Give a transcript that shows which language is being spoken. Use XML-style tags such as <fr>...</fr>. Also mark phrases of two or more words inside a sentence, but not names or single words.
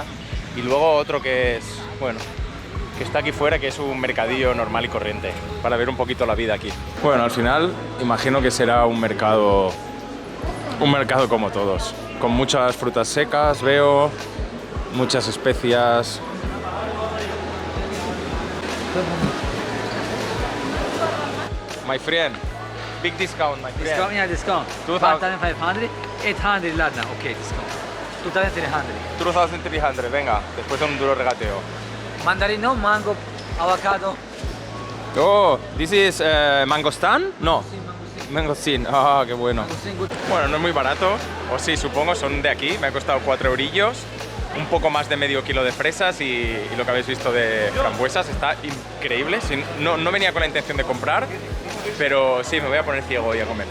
<es>Y luego otro que es, bueno, que está aquí fuera, que es un mercadillo normal y corriente, para ver un poquito la vida aquí. Bueno, al final imagino que será un mercado como todos, con muchas frutas secas, veo, muchas especias.</es> <en>My friend, big discount, my friend. Discount, yeah, discount. 1,500, 800 ladna, okay, discount. 2,300. 2,300,</en> <es>venga, después de un duro regateo. Mandarino, mango, avocado.</es> <en>Oh, this is mangostan? No.</en> <es>Mangostin, ah, qué bueno. Bueno, no es muy barato, o sí, supongo, son de aquí, me ha costado 4 eurillos, un poco más de medio kilo de fresas y lo que habéis visto de frambuesas, está increíble. No venía con la intención de comprar, pero sí, me voy a poner ciego hoy a comer.</es>